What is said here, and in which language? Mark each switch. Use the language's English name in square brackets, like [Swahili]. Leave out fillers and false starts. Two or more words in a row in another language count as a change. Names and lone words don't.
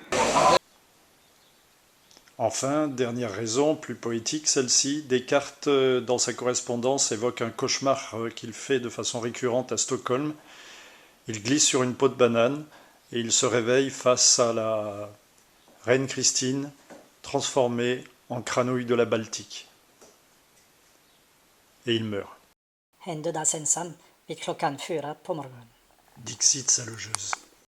[French] Enfin, dernière raison, plus poétique celle-ci, Descartes, dans sa correspondance, évoque un cauchemar qu'il fait de façon récurrente à Stockholm. Il glisse sur une peau de banane et il se réveille face à la reine Christine, transformée en granouille de la Baltique. Et il meurt. [Swedish] Hände där sensan vid klockan 4 på morgonen. [French] Dixit sa logeuse.